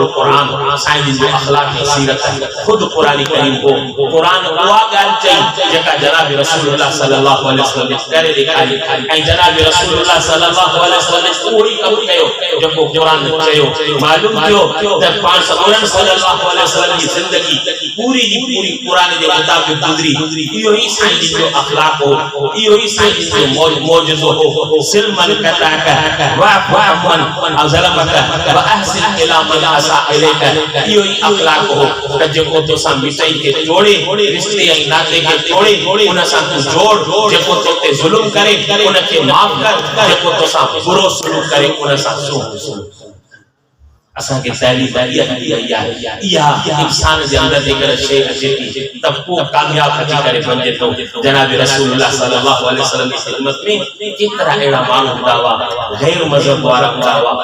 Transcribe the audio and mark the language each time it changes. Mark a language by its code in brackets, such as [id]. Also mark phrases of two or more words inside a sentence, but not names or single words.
[sd] क़ुरान साईं जी जो अख़लाक़ सीरत ख़ुदि क़ुरान करीम हो क़ुरान उहा ॻाल्हि चई जेका जनाब रसूलुल्लाह [ar] صلى الله عليه وسلم [sd] करे ॾेखारी ऐं जनाब रसूलुल्लाह [ar] صلى الله عليه وسلم [sd] उहो ई कमु कयो जेको क़ुरान चयो मालूम थियो त पाण [ar] صلى الله عليه وسلم [sd] जी ज़िंदगी पूरी जी पूरी क़ुरान जे मुताबिक़ गुज़री इहो ई साईं जी जो अख़लाक़ हो इहो ई साईं जी जो मौजूदो हो [ar] صل من قطعك واعف عمن ظلمك وأحسن إلى من أساء إليك [sd] इहो ई अख़लाक़ हो त जेको तोसां मिटई खे तोड़े रिश्ते ऐं नाते खे तोड़े उन सां तूं जोड़ जेको तो ते ज़ुल्म करे उन खे माफ़ कर जेको तोसां बुरो सलूक करे उन सां सुलह असां के तालीम इहा इंसान जे अंदर जेकर शइ अचे थी त पोइ कामयाब थी करे बणिजे थो जनाब रसूलुल्लाह [ar] صلى الله عليه وسلم [sd] जी ख़िदमत में केतिरा अहिड़ा माण्हू हूंदा हुआ गैर मज़हब वारा हूंदा हुआ